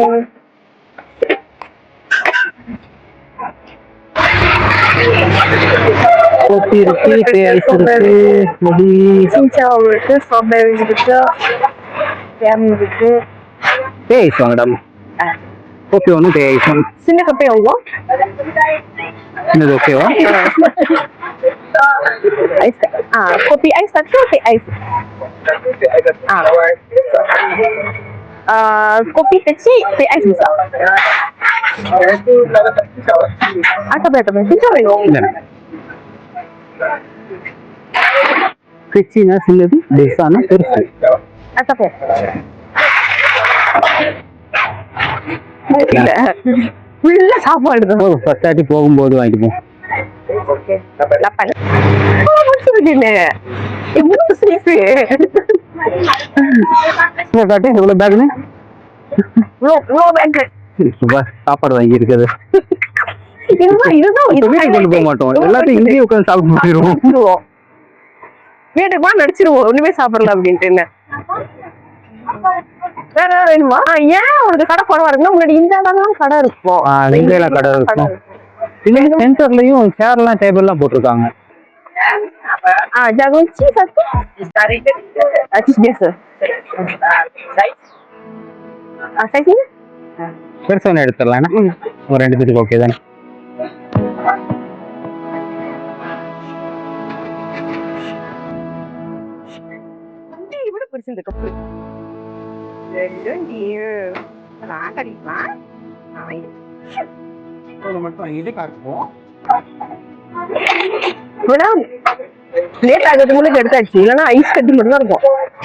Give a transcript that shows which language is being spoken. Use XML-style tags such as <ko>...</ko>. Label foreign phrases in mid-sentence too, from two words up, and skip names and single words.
<ta>கோபி இருக்கு, பேஸ் இருக்கு, முடி சின்சாவ் இருக்கு, ஸ்ட்ராபெரி இருக்கு, ஜாம் இருக்கு. பேஸ் வாங்கடாமா. கோபி ஒன்று பேஸ் ஒன்று. சின்ன கப்பே வாங்குவோம். சின்னது ஓகேவா?</ta> <ms>Ais. Kopi ais satu, teh ais. Kopi kecil, teh ais besar. Apa berapa? Tiga ribu.</ms> <ta>கிச்சினா சின்னது, பெருசானா பெருசு.</ta> <ms>Apa ya?</ms> <ta>Full சாப்பாடு தான். பத்தாட்டி போகும்போது வாங்கிப்போம். 8.</ta> <ms>Oh, macam ni. Betul sih.</ms> <ta>காட்டு எவ்வளவு பேக்னு</ta> <ms>Lo bag.</ms> <ta>சாப்பாடு வாங்கி இருக்குது. வீட்டுக்கு கொண்டு போக மாட்டோம், எல்லாத்தையும் இங்கேயே உட்காந்து சாப்பிட்டு போயிடுவோம். வீட்டுக்கு போய் நடிச்சிருவோம், ஒண்ணுமே சாப்பிடல அப்படின்ட்டு. என்ன வேற வேணுமா? ஏன் உனக்கு கடை குறவா இருக்குன்னா முன்னாடி இந்த இடம்லாம் கடை இருக்கும். இங்கெல்லாம் கடை இருக்கும். சென்டர்லயும் சேர்லாம் டேபிள்லாம் போட்டிருக்காங்க.</ta> <ms>jagung cheese satu. Cheese biasa. Size ni?</ms> <ta>பெருசா ஒன்று எடுத்துடலாம். ஒரு 2 பேருக்கு ஓகே தானே? இவ்வளவு பெருசு இந்த கப்பு. லேட் ஆகிறது முன்னாடி எடுத்தாச்சு, இல்லைன்னா ஐஸ் கட்டி மட்டும் தான் இருக்கும்.</ta>